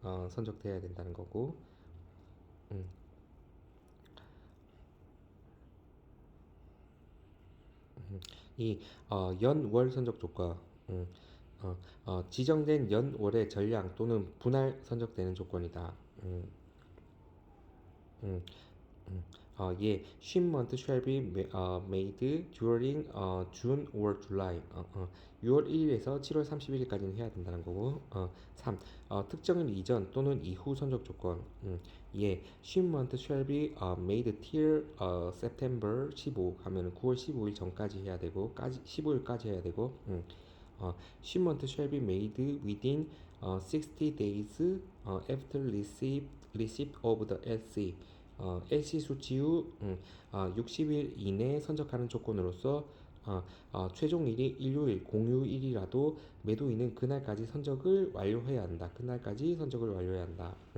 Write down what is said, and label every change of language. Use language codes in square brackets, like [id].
[ko] 선적돼야 된다는 거고. 음, 이 연월 선적 조건. 음, 지정된 연월의 전량 또는 분할 선적되는 조건이다. 음, 예, [en] shipment shall be made during June or July. [ko] 6월 1일에서 7월 31일까지는 해야 된다는 거고. 3. 특정일 이전 또는 이후 선적 조건. 예, [en] shipment shall be made till September 15 [ko] 하면 9월 15일 전까지 해야 되고, 15일까지 해야 되고. [en] shipment shall be made within 60 days after receipt of the LC. [ko] LC 수치 후 60일 이내 선적하는 조건으로서 최종일이 일요일 공휴일이라도 매도인은 그날까지 선적을 완료해야 한다. 그날까지 선적을 완료해야 한다.